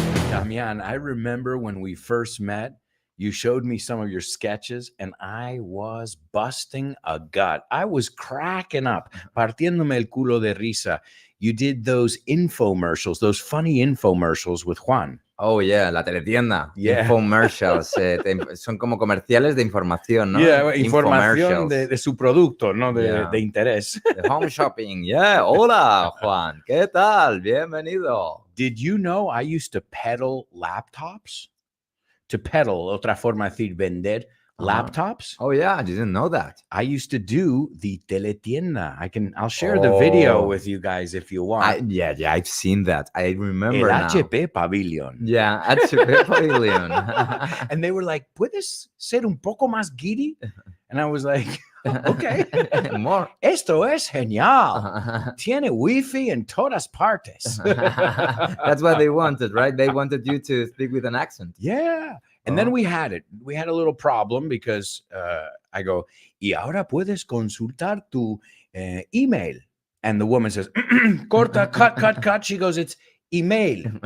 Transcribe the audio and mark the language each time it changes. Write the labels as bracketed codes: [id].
[en] Damian, I remember when we first met, you showed me some of your sketches and I was busting a gut. I was cracking up, [es] partiéndome el culo de risa. [en] You did those infomercials, those funny infomercials with Juan. Oh, yeah, [es] la teletienda. [en] Yeah. Infomercials. [es] Son como comerciales de información, ¿no? Yeah, información de su producto, ¿no? [en] Yeah. [es] De interés. De home shopping. Yeah. Hola, Juan. ¿Qué tal? Bienvenido. [en] Did you know I used to peddle laptops? To peddle, [es] otra forma de decir vender laptops. [en] Oh, yeah, I didn't know that. I used to do the teletienda. I'll share the video with you guys if you want. Yeah, I've seen that. I remember [es] El [en] now. HP Pavilion. Yeah, HP Pavilion. And they were like, [es] ¿puedes ser un poco más giddy? [en] And I was like, okay. More. [es] Esto es genial. Tiene wifi en todas partes. [en] That's what they wanted, right? They wanted you to speak with an accent. Yeah. And then we had a little problem because I go, [es] y ahora puedes consultar tu email. [en] And the woman says, [es] corta, [en] cut. She goes, it's email.